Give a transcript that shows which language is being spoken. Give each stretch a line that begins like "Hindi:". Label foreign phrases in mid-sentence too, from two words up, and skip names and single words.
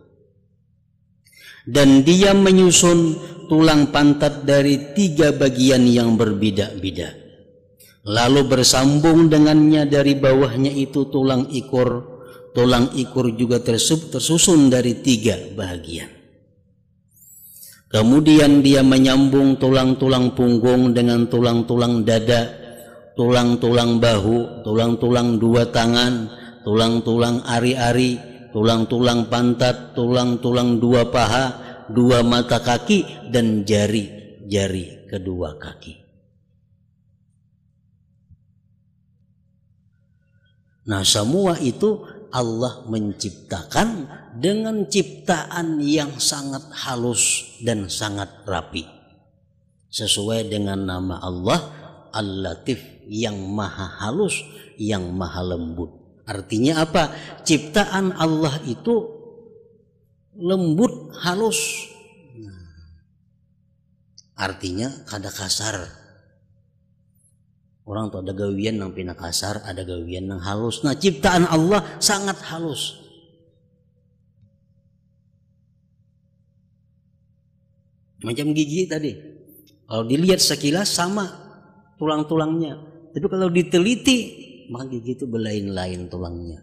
Indonesian: Dan dia menyusun tulang pantat dari 3 bagian yang berbeda-beda. Lalu bersambung dengannya dari bawahnya itu tulang ikur. Tulang ikur juga tersusun dari 3 bagian. Kemudian dia menyambung tulang-tulang punggung dengan tulang-tulang dada, tulang-tulang bahu, tulang-tulang 2 tangan, tulang-tulang ari-ari, tulang-tulang pantat, tulang-tulang 2 paha, 2 mata kaki, dan jari-jari kedua kaki. Nah, semua itu Allah menciptakan dengan ciptaan yang sangat halus dan sangat rapi, sesuai dengan nama Allah Al-Latif, yang maha halus, yang maha lembut. Artinya apa? Ciptaan Allah itu lembut, halus. Artinya kada kasar. Orang tuh ada gawian yang pina kasar, ada gawian yang halus. Nah, ciptaan Allah sangat halus. Macam gigi tadi, kalau dilihat sekilas sama tulang-tulangnya, tapi kalau diteliti maka gigi itu berlain-lain tulangnya.